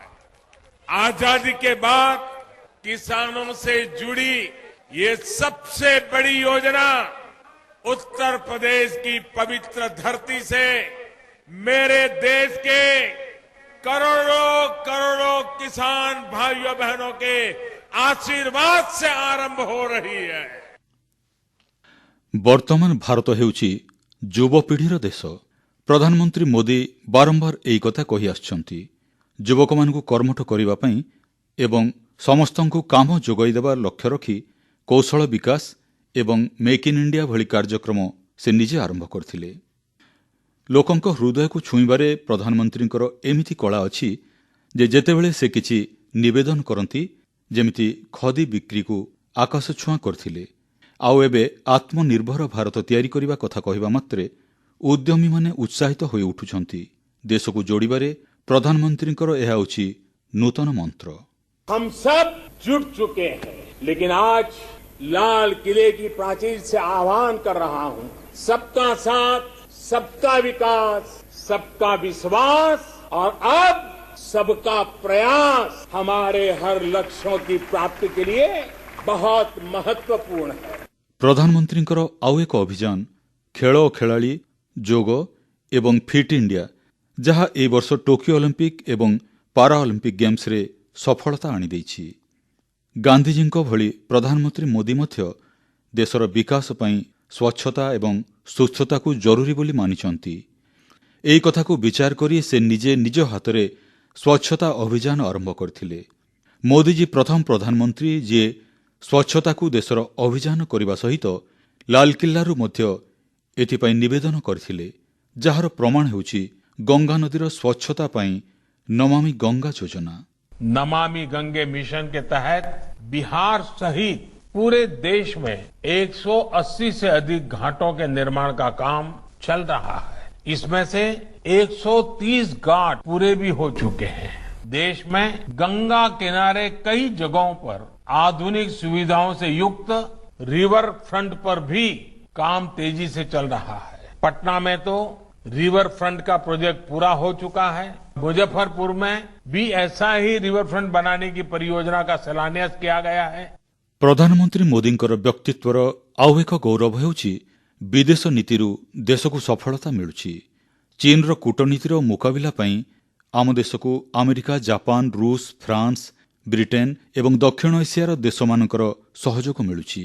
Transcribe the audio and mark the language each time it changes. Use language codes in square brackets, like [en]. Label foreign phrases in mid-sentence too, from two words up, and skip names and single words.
[hi] आजादी के बाद किसानों से जुड़ी ये सबसे बड़ी योजना उत्तर प्रदेश की पवित्र धरती से मेरे देश के करोड़ों करोड़ों किसान भाइयों बहनों के आशीर्वाद से आरंभ हो रही है। [or] ବର୍ତ୍ତମାନ ଭାରତ ହେଉଛି ଯୁବପିଢ଼ିର ଦେଶ। ପ୍ରଧାନମନ୍ତ୍ରୀ ମୋଦୀ ବାରମ୍ବାର ଏଇ କଥା କହି ଆସନ୍ତି। ଯୁବକ ମାନଙ୍କୁ କର୍ମଠ କରିବା ପାଇଁ ଏବଂ ସମସ୍ତଙ୍କୁ କାମ ଯୋଗାଇ ଦେବାର ଲକ୍ଷ୍ୟ ରଖି କୌଶଳ ବିକାଶ ଏବଂ ମେକ୍ ଇନ୍ ଇଣ୍ଡିଆ ଭଳି କାର୍ଯ୍ୟକ୍ରମ ସେ ନିଜେ ଆରମ୍ଭ କରିଥିଲେ। ଲୋକଙ୍କ ହୃଦୟକୁ ଛୁଇଁବାରେ ପ୍ରଧାନମନ୍ତ୍ରୀଙ୍କର ଏମିତି କଳା ଅଛି ଯେ ଯେତେବେଳେ ସେ କିଛି ନିବେଦନ କରନ୍ତି, ଯେମିତି ଖଦି ବିକ୍ରିକୁ ଆକାଶଛୁଆଁ କରିଥିଲେ, ଆଉ ଏବେ ଆତ୍ମନିର୍ଭର ଭାରତ ତିଆରି କରିବା କଥା କହିବା ମାତ୍ରେ ଉଦ୍ୟମୀମାନେ ଉତ୍ସାହିତ ହୋଇ ଉଠୁଛନ୍ତି। ଦେଶକୁ ଯୋଡ଼ିବାରେ ପ୍ରଧାନମନ୍ତ୍ରୀଙ୍କର ଏହା ହେଉଛି ନୂତନ ମନ୍ତ୍ର। [hi] हम सब जुट चुके हैं, लेकिन आज लाल किले की प्राचीर से आह्वान कर रहा हूं, सबका साथ, सबका विकास, सबका विश्वास और अब सबका प्रयास हमारे हर लक्ष्यों की प्राप्ति के लिए बहुत महत्वपूर्ण है। [or] ପ୍ରଧାନମନ୍ତ୍ରୀଙ୍କର ଆଉ ଏକ ଅଭିଯାନ ଖେଳ ଓ ଖେଳାଳି, ଯୋଗ ଏବଂ ଫିଟ୍ ଇଣ୍ଡିଆ, ଯାହା ଏହି ବର୍ଷ ଟୋକିଓ ଅଲିମ୍ପିକ୍ ଏବଂ ପାରା ଅଲିମ୍ପିକ୍ ଗେମ୍ସରେ ସଫଳତା ଆଣିଦେଇଛି। ଗାନ୍ଧିଜୀଙ୍କ ଭଳି ପ୍ରଧାନମନ୍ତ୍ରୀ ମୋଦି ମଧ୍ୟ ଦେଶର ବିକାଶ ପାଇଁ ସ୍ୱଚ୍ଛତା ଏବଂ ସୁସ୍ଥତାକୁ ଜରୁରୀ ବୋଲି ମାନିଛନ୍ତି। ଏହି କଥାକୁ ବିଚାର କରି ସେ ନିଜେ ନିଜ ହାତରେ ସ୍ୱଚ୍ଛତା ଅଭିଯାନ ଆରମ୍ଭ କରିଥିଲେ। ମୋଦିଜୀ ପ୍ରଥମ ପ୍ରଧାନମନ୍ତ୍ରୀ ଯିଏ ସ୍ୱଚ୍ଛତାକୁ ଦେଶର ଅଭିଯାନ କରିବା ସହିତ ଲାଲକିଲ୍ଲାରୁ ମଧ୍ୟ ଏଥିପାଇଁ ନିବେଦନ କରିଥିଲେ, ଯାହାର ପ୍ରମାଣ ହେଉଛି ଗଙ୍ଗା ନଦୀର ସ୍ୱଚ୍ଛତା ପାଇଁ ନମାମି ଗଙ୍ଗା ଯୋଜନା। [hi] नमामि गंगे मिशन के तहत बिहार सहित पूरे देश में 180 से अधिक घाटों के निर्माण का काम चल रहा है। इसमें से 130 घाट पूरे भी हो चुके हैं। देश में गंगा किनारे कई जगहों पर आधुनिक सुविधाओं से युक्त [en] river front [hi] पर भी काम तेजी से चल रहा है। पटना में तो [en] river front [hi] का प्रोजेक्ट पूरा हो चुका है। मुजफ्फरपुर में भी ऐसा ही [en] river front [hi] बनाने की परियोजना का शिलान्यास किया गया है। [or] ପ୍ରଧାନମନ୍ତ୍ରୀ ମୋଦିଙ୍କର ବ୍ୟକ୍ତିତ୍ୱର ଆଉ ଏକ ଗୌରବ ହେଉଛି ବିଦେଶ ନୀତିରୁ ଦେଶକୁ ସଫଳତା ମିଳୁଛି। ଚୀନର କୂଟନୀତିର ମୁକାବିଲା ପାଇଁ ଆମ ଦେଶକୁ ଆମେରିକା, ଜାପାନ, ରୁଷ, ଫ୍ରାନ୍ସ, ବ୍ରିଟେନ୍ ଏବଂ ଦକ୍ଷିଣ ଏସିଆର ଦେଶମାନଙ୍କର ସହଯୋଗ ମିଳୁଛି।